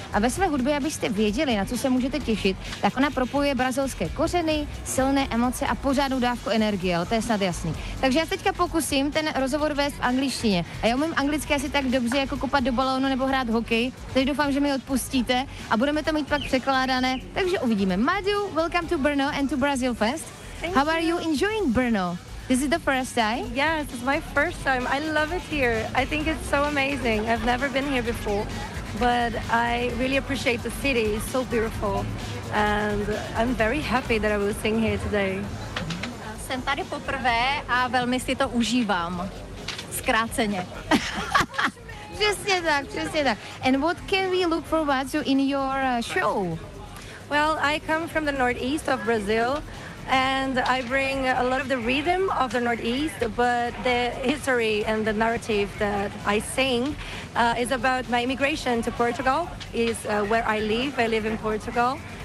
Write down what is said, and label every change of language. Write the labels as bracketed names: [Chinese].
[Czech] A ve své hudbě, abyste věděli, na co se můžete těšit, tak ona propojuje brazilské kořeny, silné emoce a pořádnou dávku energie, ale to je snad jasný. Takže já teďka pokusím ten rozhovor vést v angličtině. A já umím anglicky asi tak dobře, jako kopat do balónu nebo hrát hokej. Takže doufám, že mi odpustíte a budeme to mít pak překládané. Takže uvidíme. [English] Madu, welcome to Brno and to Brazil Fest. Thank How you. Are you enjoying Brno? This is the first time? Yes, it's my first time. I love it here. I think it's so amazing. I've never been here before, but I really appreciate the city. It's so beautiful. And I'm very happy that I will sing here today. [Czech] Jsem tady poprvé a velmi si to užívám. Zkráceně. Přesně tak. [English] And what can we look forward to in your show? Well, I come from the northeast of Brazil and I bring a lot of the rhythm of the northeast, but the history and the narrative that I sing is about my immigration to Portugal, is where I live in Portugal.